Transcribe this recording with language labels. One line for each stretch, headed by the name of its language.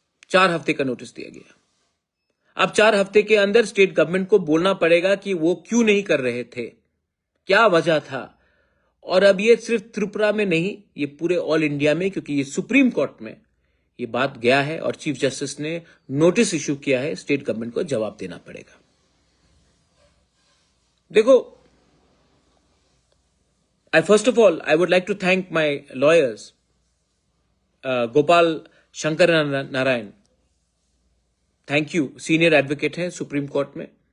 Hindi: 4 हफ्ते का नोटिस दिया गया। अब 4 हफ्ते के अंदर स्टेट गवर्नमेंट को बोलना पड़ेगा कि वो क्यों नहीं कर रहे थे, क्या वजह था। और अब ये सिर्फ त्रिपुरा में नहीं, ये पूरे ऑल इंडिया में, क्योंकि ये सुप्रीम कोर्ट में ये बात गया है और चीफ जस्टिस ने नोटिस इश्यू किया है, स्टेट गवर्नमेंट को जवाब देना पड़ेगा। देखो,
English: First of all, I would like to thank my lawyers, Gopal Shankar Narayan. Thank you.
Hindi: Senior advocate हैं सुप्रीम कोर्ट में.